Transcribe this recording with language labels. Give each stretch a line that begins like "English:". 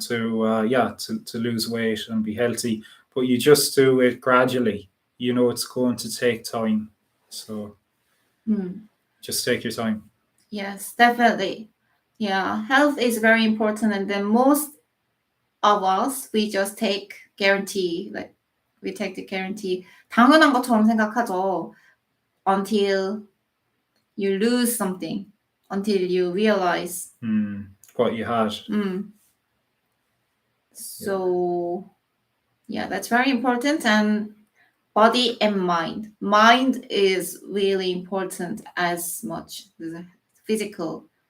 English: To lose weight and be healthy, but you just do it gradually. You know it's going to take time, so just take your time. Yes, definitely. Yeah, health is very important, and then most of us, we just take guarantee, like we take the guarantee.
Korean: 당연한 것처럼 생각하죠.
English: Until you lose something, until you realize what you had. So, yeah, that's very important. And body and mind. Mind is really important as much as physical.